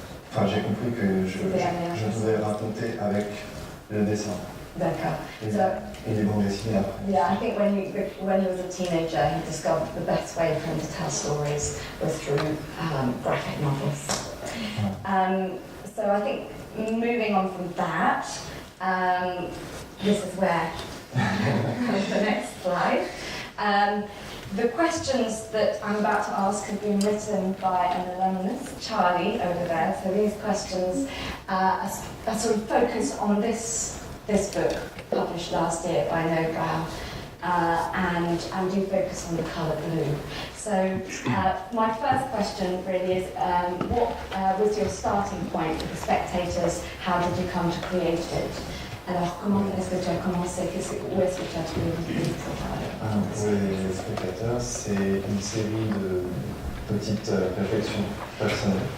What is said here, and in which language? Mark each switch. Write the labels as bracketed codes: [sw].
[fr] Enfin j'ai compris que je pouvais raconter avec le dessin. D'accord. Et les bandes dessinées après. [en] Yeah, I think when he was a teenager, he discovered the best way for him to tell stories was through graphic novels. So I think moving on from that, this is where the next slide. The questions that I'm about to ask have been written by an alumnus, Charlie, over there. So these questions are sort of focused on this book published last year by Nobrow, and do focus on the colour blue. So my first question really is, what was your starting point with the Spectators? How did you come to create it? [fr] Alors, comment est-ce que tu as commencé? Où est-ce que tu as trouvé l'idée pour les Spectators, c'est une série de petites réflexions personnelles.